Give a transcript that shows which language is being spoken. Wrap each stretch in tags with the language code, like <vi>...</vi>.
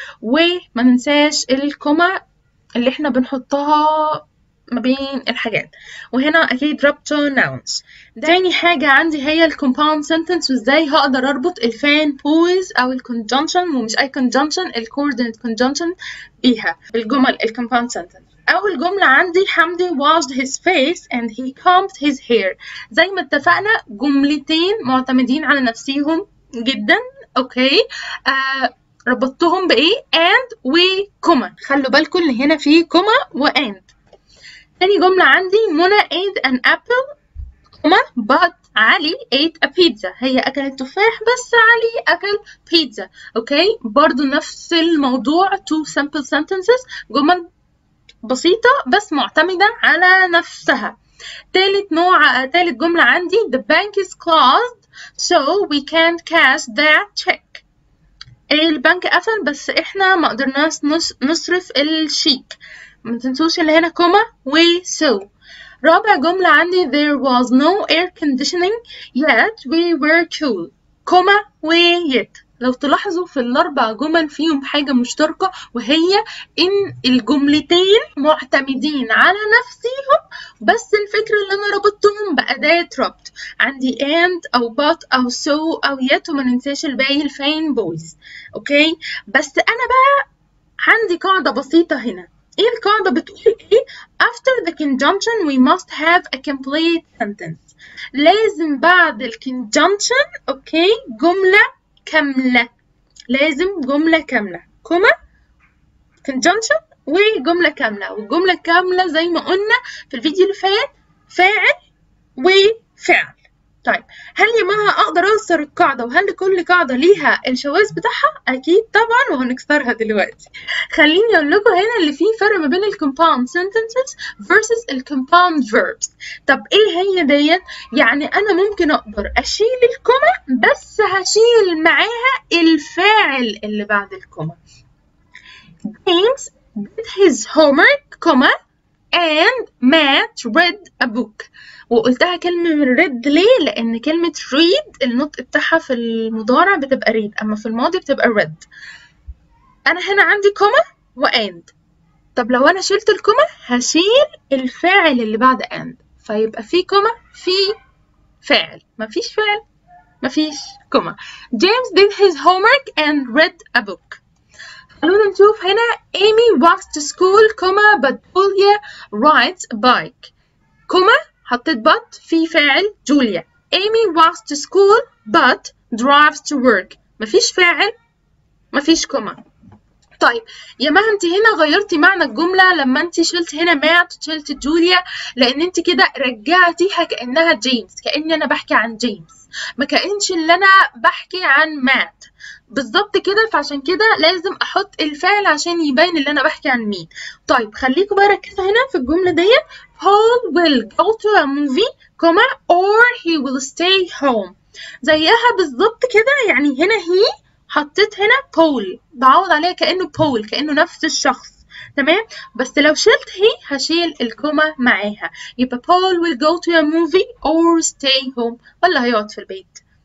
<ar>وما ننساش الكوما اللي احنا بنحطها ما بين الحاجات، وهنا أكيد ربطة nouns. تاني حاجة عندي هي ال compound sentence، وإزاي هقدر أربط الفان بويز أو ال conjunction، ومش أي conjunction، ال coordinate conjunction بيها الجمل ال compound sentence. أول جملة عندي</ar> <en>حمدي washed his face and he combed his hair.</en> <ar>زي ما اتفقنا جملتين معتمدين على نفسهم جدا، أوكي. ربطتهم بإيه؟ and وكوما، خلوا بالكم اللي هنا فيه كوما وand. تاني جملة عندي</ar> <en>منى ate an apple but علي ate a pizza.</en> <ar>هي أكلت تفاح بس علي أكل بيتزا، أوكي. برضو نفس الموضوع</ar> <en>two simple sentences،</en> <ar>جمل بسيطة بس معتمدة على نفسها. تالت جملة عندي</ar> <en>the bank is closed so we can't cash that check.</en> <ar>البنك قفل بس احنا ما قدرناش نصرف الشيك. ما تنسوش اللي هنا كوما و so. رابع جملة عندي</ar> <en>there was no air conditioning yet we were cool comma و yet.</en> <ar>لو تلاحظوا في الأربع جمل فيهم حاجة مشتركة، وهي إن الجملتين معتمدين على نفسهم، بس الفكرة اللي أنا ربطتهم بأداة ربط. عندي and أو but أو so أو yet، وما ننساش الباقي الفين boys. أوكي، بس أنا بقى عندي قاعدة بسيطة هنا. إيه القاعدة بتقول إيه؟</ar> <en>After the conjunction we must have a complete sentence.</en> <ar>لازم بعد الconjunction أوكي جملة كاملة، لازم جملة كاملة كوما conjunction وجملة كاملة. والجملة كاملة زي ما قلنا في الفيديو اللي فات فاعل وفعل. طيب هل يا مها اقدر اكسر القاعدة وهل كل قاعدة ليها الشواذ بتاعها؟ اكيد طبعا، وهنكسرها دلوقتي. خليني اقول لكم هنا اللي فيه فرق ما بين الكومباوند sentences versus الكومباوند verbs. طب ايه هي ديت؟ يعني انا ممكن اقدر اشيل الكوما بس هشيل معاها الفاعل اللي بعد الكوما.</ar> <en>James did his homework comma and Matt read a book.</en> <ar>وقلتها كلمة من read ليه؟ لأن كلمة read النطق بتاعها في المضارع بتبقى read، أما في الماضي بتبقى read. أنا هنا عندي كوما وand. طب لو أنا شلت الكوما هشيل الفاعل اللي بعد and، فيبقى في كوما في فاعل. مفيش فاعل مفيش كوما.</ar> <en>James did his homework and read a book.</en> <ar>خلونا نشوف هنا</ar> <en>Amy walks to school comma but Julia rides a bike.</en> <ar>كوما حطيت but في فاعل جوليا.</ar> <en>Amy walks to school but drives to work.</en> <ar>مفيش فاعل مفيش كوما. طيب يا ما انت هنا غيرتي معنى الجملة لما انت شلت هنا مات وشلت جوليا، لان انت كده رجعتيها كأنها جيمس، كأني انا بحكي عن جيمس، ما كأنش اللي انا بحكي عن مات بالظبط كده. فعشان كده لازم احط الفعل عشان يبين اللي انا بحكي عن مين. طيب خليكم بقى ركزوا هنا في الجملة ديت.</ar> <en>Paul will go to a movie comma or he will stay home.</en> <ar>زيها بالظبط كده، يعني هنا هي حطيت هنا Paul بعوض عليها كأنه Paul، كأنه نفس الشخص. تمام، بس لو شلت هي هشيل الكوما معاها، يبقى</ar> <en>Paul will go to a movie or stay home،</en> <ar>ولا هيقعد في البيت.</ar>